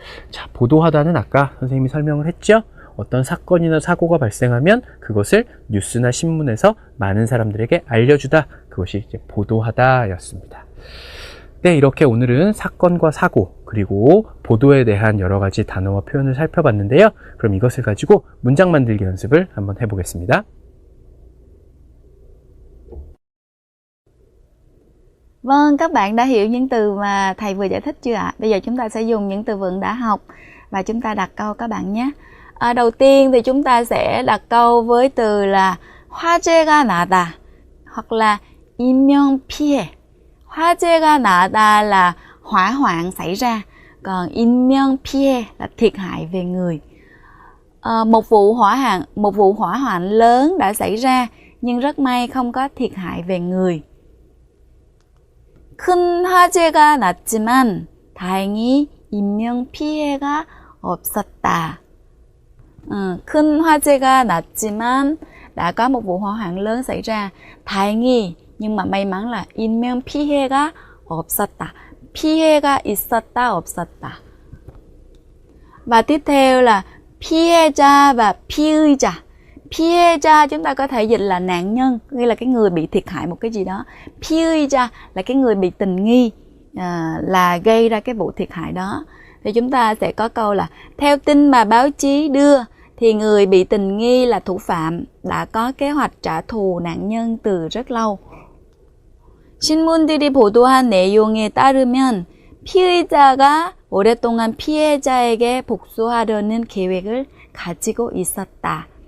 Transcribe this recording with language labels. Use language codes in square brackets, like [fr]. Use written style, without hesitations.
[ko] 자, 보도하다는 아까 선생님이 설명을 했죠. 어떤 사건이나 사고가 발생하면 그것을 뉴스나 신문에서 많은 사람들에게 알려주다, 그것이 이제 보도하다 였습니다. 네, 이렇게 오늘은 사건과 사고, 그리고 보도에 대한 여러 가지 단어와 표현을 살펴봤는데요. 그럼 이것을 가지고 문장 만들기 연습을 한번 해보겠습니다. [vi] Vâng, các bạn đã hiểu những từ mà thầy vừa giải thích chưa ạ? Bây giờ chúng ta sẽ dùng những từ vựng đã học và chúng ta đặt câu các bạn nhé. Đầu tiên thì chúng ta sẽ đặt câu với từ là 화재가 나다 hoặc là 인명 피해. 화재가 나다 là hỏa hoạn xảy ra, còn 인명 피해 là thiệt hại về người. Một vụ hỏa hoạn lớn đã xảy ra nhưng rất may không có thiệt hại về người. [ko] 큰 화재가 났지만 다행히 인명 피해가 없었다. 큰 화재가 났지만 [vi] đã có một vụ hỏa hoạn lớn xảy ra. [ko] 다행히 [vi] nhưng mà may mắn là [ko] 인명 피해가 없었다. 피해가 있었다, 없었다. [vi] Và tiếp theo là 피해자 và 피의자. 피해자 chúng ta có thể dịch là nạn nhân, nghĩa là cái người bị thiệt hại một cái gì đó. 피의자 là cái người bị tình nghi là gây ra cái vụ thiệt hại đó. Thì chúng ta sẽ có câu là theo tin mà báo chí đưa thì người bị tình nghi là thủ phạm đã có kế hoạch trả thù nạn nhân từ rất lâu. [ko] 신문들이 보도한 내용에 따르면 피의자가 오랫동안 피해자에게 복수하려는 계획을 가지고 있었다.